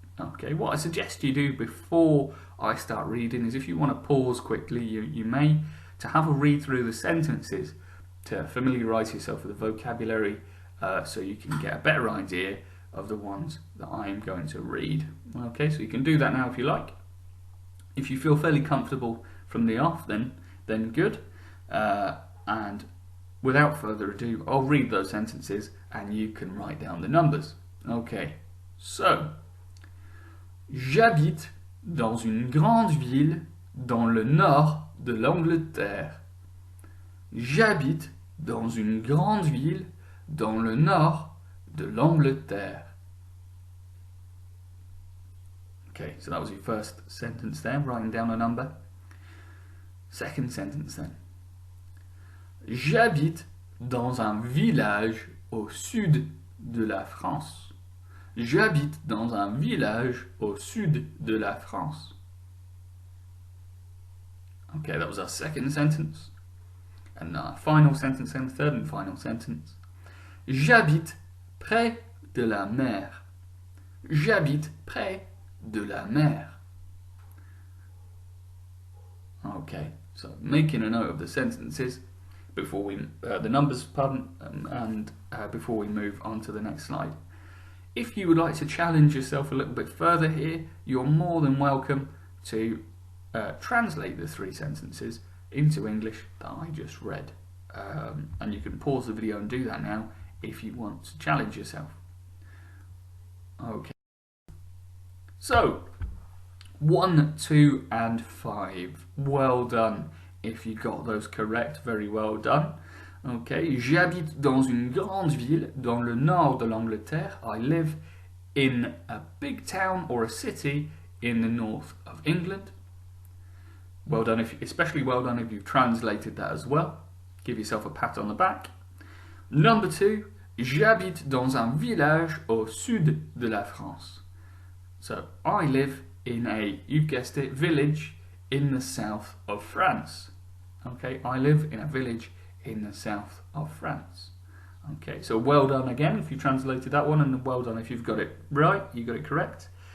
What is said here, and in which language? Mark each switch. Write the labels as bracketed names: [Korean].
[English] Okay, what I suggest you do before I start reading is if you want to pause quickly, you may, to have a read through the sentences to familiarise yourself with the vocabulary so you can get a better idea of the ones that I am going to read. Okay, so you can do that now if you like. If you feel fairly comfortable from the off, then good. And without further ado, I'll read those sentences and you can write down the numbers. Okay, so [French] j'habite dans une grande ville dans le nord de l'Angleterre. J'habite dans une grande ville dans le nord de l'Angleterre. [English] Okay, so that was your first sentence there, writing down a number. Second sentence then. [French] J'habite dans un village au sud de la France. J'habite dans un village au sud de la France. [English] Okay, that was our second sentence. And our final sentence and third and final sentence. [French] J'habite près de la mer. J'habite près de la mer. [English] Okay, so making a note of the sentences before we, the numbers, pardon, and before we move on to the next slide. If you would like to challenge yourself a little bit further here, you're more than welcome to translate the three sentences into English that I just read. And you can pause the video and do that now if you want to challenge yourself. Okay. So, 1, 2 and 5. Well done. If you got those correct, very well done. Okay, [French] j'habite dans une grande ville dans le nord de l'Angleterre. [English] I live in a big town or a city in the north of England. Well done, especially well done if you've translated that as well. Give yourself a pat on the back. Number 2, [French] j'habite dans un village au sud de la France. [English] So, I live in a, you've guessed it, village in the south of France. Okay, I live in a village in the south of France. Okay, so well done again if you translated that one, and well done if you've got it right, you got it correct.